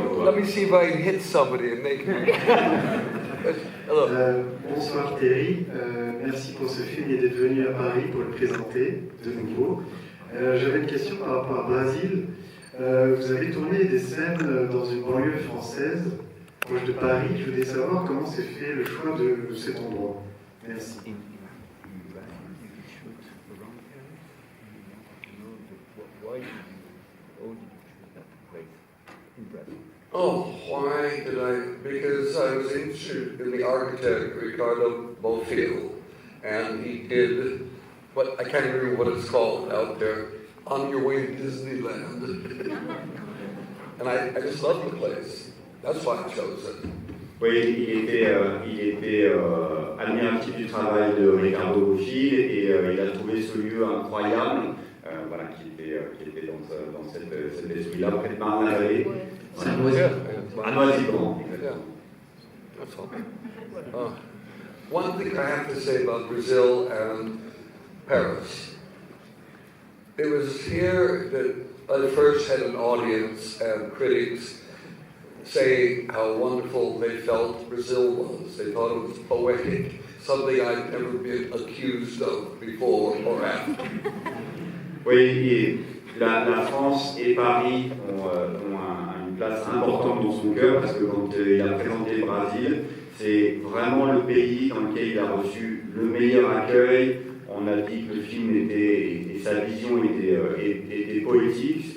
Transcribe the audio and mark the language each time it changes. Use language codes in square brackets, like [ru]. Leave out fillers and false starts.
[en] Let me see if I can hit somebody and make me. Hello. [fr] Bonsoir Thierry, merci pour ce film et d'être venu à Paris pour le présenter de nouveau. J'avais une question par rapport à Brésil. Vous avez tourné des scènes dans une banlieue française, proche de Paris. Je voulais savoir comment s'est fait le choix de cet endroit. Merci. [en] Oh, why did I? Because I was interested in the architect Ricardo Bofill, and he did what I can't remember what it's called out there, On Your Way to Disneyland, and I just love the place. That's why I chose it. [fr] Oui, il était admiratif du travail de Ricardo Bofill et il a trouvé ce lieu incroyable, voilà, qui était dans cet esprit-là, près de Marne-la-Vallée. C'est un loisir. À Noisy-Grand. [en] That's all. One thing I have to say about Brazil and Paris. It was here that I first had an audience and critics say how wonderful they felt Brazil was. They thought it was poetic, something I'd never been accused of before or after. [fr] Oui, et la France et Paris ont une place importante dans son cœur parce que quand il a présenté le Brésil, c'est vraiment le pays dans lequel il a reçu le meilleur accueil. On a dit que le film et sa vision étaient poétiques.